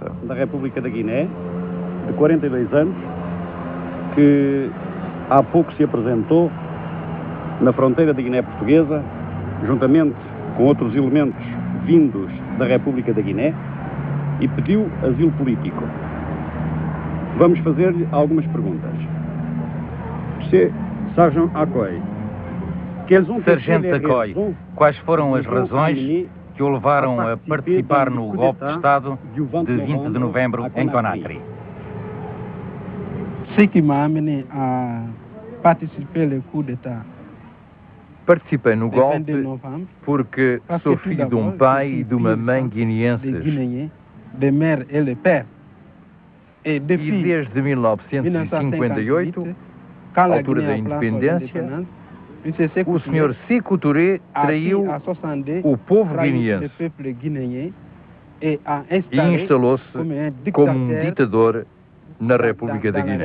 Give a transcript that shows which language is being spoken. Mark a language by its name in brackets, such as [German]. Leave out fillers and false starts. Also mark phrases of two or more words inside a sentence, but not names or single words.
[Portuguese] Da República da Guiné, de 42 anos, que há pouco se apresentou na fronteira da Guiné Portuguesa, juntamente com outros elementos vindos da República da Guiné, e pediu asilo político. Vamos fazer-lhe algumas perguntas. Sargent Accoy, Sargento Accoy, quais foram as razões que o levaram a participar no golpe de Estado de 20 de novembro em Conakry? [French] Ce qui m'a amené a participer au coup d'État. [Portuguese] Participei no golpe porque sou filho de um pai e de uma mãe guineenses. [French] De mère et le père. [Portuguese] E desde 1958, altura da independência, o Sr. Sékou Touré traiu o povo guineense e instalou-se como um ditador na República da Guiné.